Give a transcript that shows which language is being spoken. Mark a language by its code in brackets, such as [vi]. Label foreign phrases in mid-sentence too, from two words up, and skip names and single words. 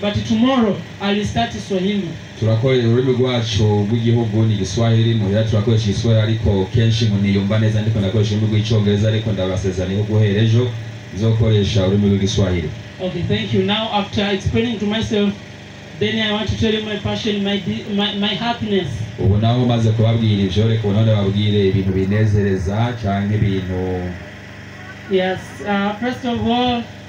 [en] But tomorrow I'll start Swahili. [rn] Turakorera ururimi rwacu rw'igihugu ni Igiswahili, muhira turakoresha Igiswahili ariko kenshi niyumva neza ndiko ndakoresha ururimi rw'icongereza, ariko ndabasezeraniye guhera ejo nzokoresha ururimi rw'igiswahili. [en] Okay, thank you. Now after explaining to myself, then I want to tell you my passion, my happiness. [rn] Ubu naho maze kubabwira ivyo, reka none babwire ibintu binezereza cyangwa ibintu. [en] Yes, first of all,